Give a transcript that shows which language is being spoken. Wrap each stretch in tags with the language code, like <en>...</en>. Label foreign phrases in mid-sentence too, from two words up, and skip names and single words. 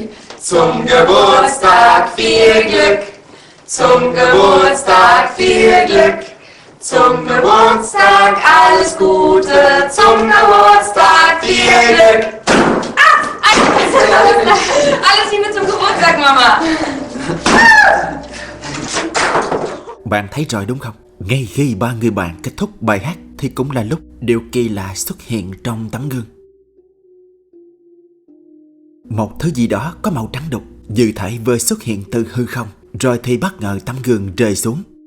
<de>Zum Geburtstag viel Glück. Zum Geburtstag viel Glück. Zum Geburtstag alles Gute. Zum Geburtstag viel Glück. Alles Liebe zum Geburtstag, Mama.</de> <vi>Bạn thấy rồi đúng không? Ngay khi 3 người bạn kết thúc bài hát thì cũng là lúc điều kỳ lạ xuất hiện trong tấm gương. Một thứ gì đó có màu trắng đục, như thể vừa xuất hiện từ hư không, rồi thì bất ngờ tấm gương rơi xuống.</vi>